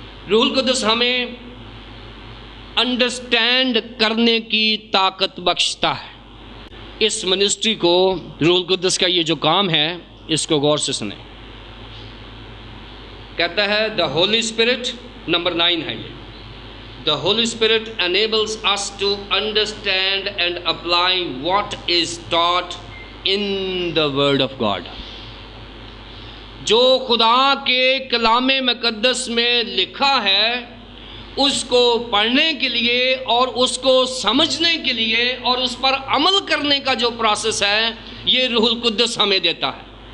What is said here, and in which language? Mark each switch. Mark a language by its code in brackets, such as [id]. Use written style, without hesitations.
[ur] روح القدس ہمیں انڈرسٹینڈ کرنے کی طاقت بخشتا ہے. اس منسٹری کو روح القدس کا یہ جو کام ہے اس کو غور سے سنیں. کہتا ہے دا ہولی اسپرٹ، نمبر 9 ہے یہ. [en] The Holy Spirit enables us to understand and apply what is taught in the Word of God. [ur] جو خدا کے کلام مقدس میں لکھا ہے اس کو پڑھنے کے لیے اور اس کو سمجھنے کے لیے اور اس پر عمل کرنے کا جو پروسیس ہے یہ روح القدس ہمیں دیتا ہے.